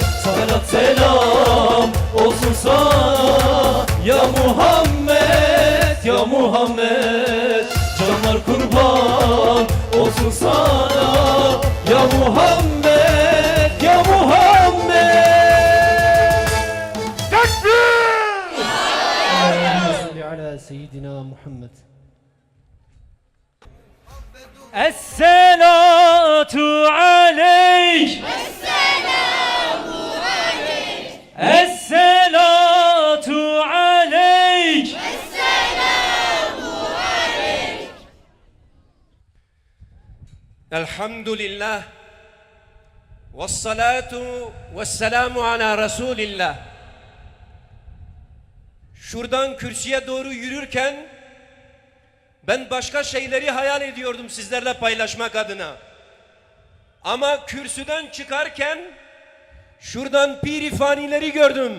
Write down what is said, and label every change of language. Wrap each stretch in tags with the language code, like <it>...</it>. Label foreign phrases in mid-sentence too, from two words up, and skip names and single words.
<tr>Salat selam olsun sana ya Muhammed Ya Muhammed. Canlar kurban olsun sana ya Muhammed Ya Muhammed.</tr> <ar>على سيدنا محمد الصلاة عليك الصلاة عليك الحمد لله والصلاة والسلام على رسول الله.</ar> <tr>Şuradan kürsüye doğru yürürken ben başka şeyleri hayal ediyordum sizlerle paylaşmak adına. Ama kürsüden çıkarken şuradan pirifanileri gördüm.</tr>